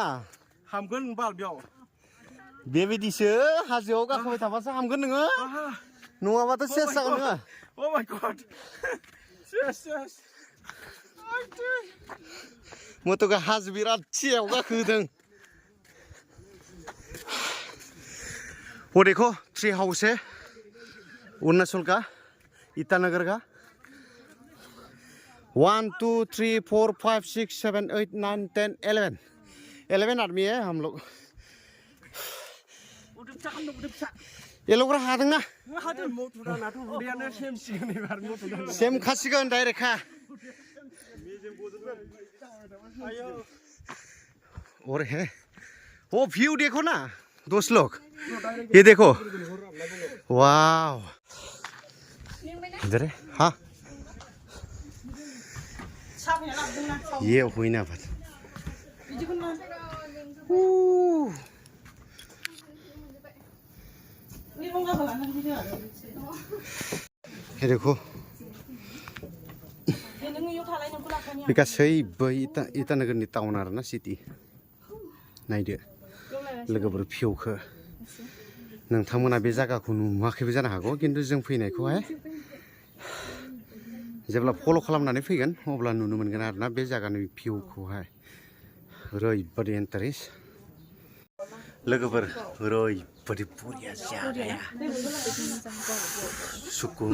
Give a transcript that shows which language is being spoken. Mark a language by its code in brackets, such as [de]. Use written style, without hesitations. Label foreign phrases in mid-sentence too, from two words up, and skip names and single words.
[brx] हामगोन बाल बेयाव बेबायदिसो हाजोआव गाखोबाय थाबासो हामगोन नोङो नङाबाथ' सेस जागोन नोङो [en] oh my god सेस [brx] मोथुआ हाजो बिराद थियाव गाखोदों [hi] वो देखो [en] tree house [hi] है अरुणाचल का ईटानगर का 1 2 3 4 5 6 7 8 9 10 11 आदमी है हम लोग ये लोग [brx] हादों ना सेम खासिगोन [hi] डाइरेक्ट खा और है वो व्यू देखो ना दोस्त लोग ये देखो वाव इधर है हाँ ये हुई ना बात ये देखो [brx] गासैबो इटानगरनि टाउन आरोना सिटी नायदो लोगोफोर भिउखौ नोंथांमोना बे जायगाखौ नुवाखैबो जानो हागौ खिन्थु जों फैनायखौहाय जेब्ला फल' खालामनानै फैगोन अब्ला नुनो मोनगोन आरोना बे जायगानि भिउखौहाय ओरैबादि इन्टारेस्ट लोगोफोर ओरैबादि बरिया जागाया सुकुन